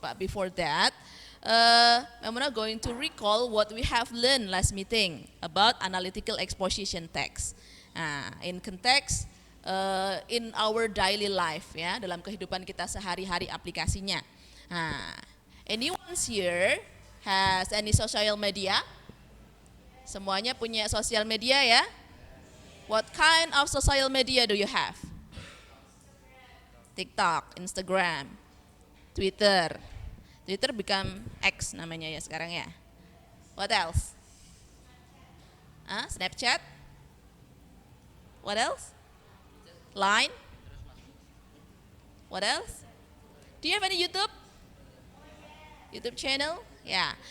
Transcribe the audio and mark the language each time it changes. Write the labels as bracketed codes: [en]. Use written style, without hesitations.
[en] But before that, I'm going to recall what we have learned last meeting about analytical exposition text. In context, in our daily life, [id] ya, dalam kehidupan kita sehari-hari aplikasinya. [en] Anyone here has any social media? [id] Semuanya punya sosial media ya? [en] What kind of social media do you have? TikTok, Instagram, Twitter. Twitter become X [id] namanya ya sekarang ya. [en] What else? Snapchat? What else? Line? What else? Do you have any YouTube? YouTube channel? Yeah.